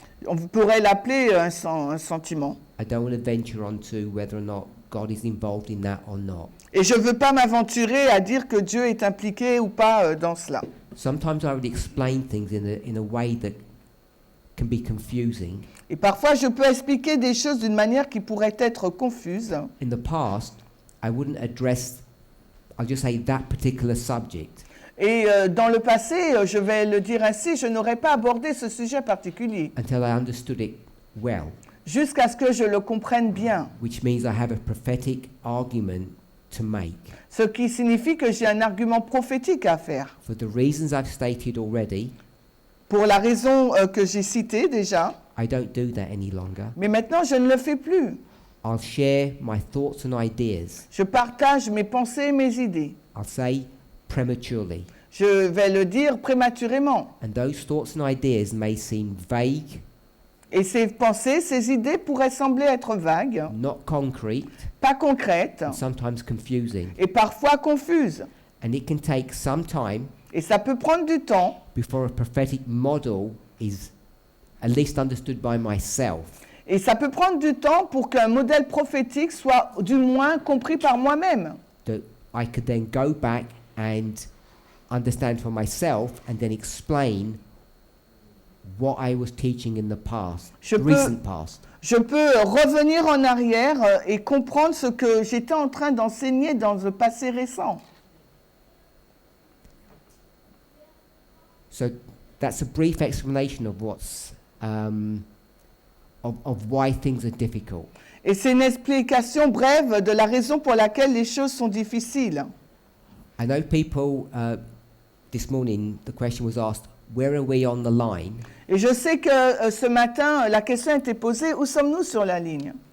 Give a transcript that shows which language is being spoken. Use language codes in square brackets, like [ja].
[fr] On pourrait l'appeler un sentiment. [en] I don't want to venture onto whether or not God is involved in that or not. [fr] Et je ne veux pas m'aventurer à dire que Dieu est impliqué ou pas dans cela. [en] Sometimes I would explain things in a way that can be confusing. [fr] Et parfois, je peux expliquer des choses d'une manière qui pourrait être confuse. [en] In the past, I wouldn't address, I'll just say that particular subject. [fr] Et dans le passé, je vais le dire ainsi, je n'aurais pas abordé ce sujet particulier. [en] Until I understood it well. [fr] Jusqu'à ce que je le comprenne bien. [en] Which means I have a prophetic argument to make. [fr] Ce qui signifie que j'ai un argument prophétique à faire. [en] For the reasons I've stated already, [fr] pour la raison que j'ai citée déjà, [en] I don't do that any longer. [fr] Mais maintenant, je ne le fais plus. [en] I'll share my thoughts and ideas. [fr] Je partage mes pensées et mes idées. [en] I'll say prematurely. [fr] Je vais le dire prématurément. [en] And those thoughts and ideas may seem vague. [fr] Et ces pensées, ces idées pourraient sembler être vagues, [en] not concrete, [fr] pas concrètes, [en] and sometimes confusing. [fr] Et parfois confuses. [en] And it can take some time [fr] et ça peut prendre du temps [en] before a prophetic model is at least understood by myself. [fr] Et ça peut prendre du temps pour qu'un modèle prophétique soit du moins compris par moi-même. [en] That I could then go back and understand for myself and then explain what I was teaching in the past, recent past. [fr] Je peux revenir en arrière et comprendre ce que j'étais en train d'enseigner dans le passé récent. [en] So that's a brief explanation of what's of why things are difficult. [fr] Et c'est une explication brève de la raison pour laquelle les choses sont difficiles. [en] I know people this morning the question was asked, where are we on the line? [fr] Et je sais que ce matin la question a été posée, où sommes-nous sur la ligne?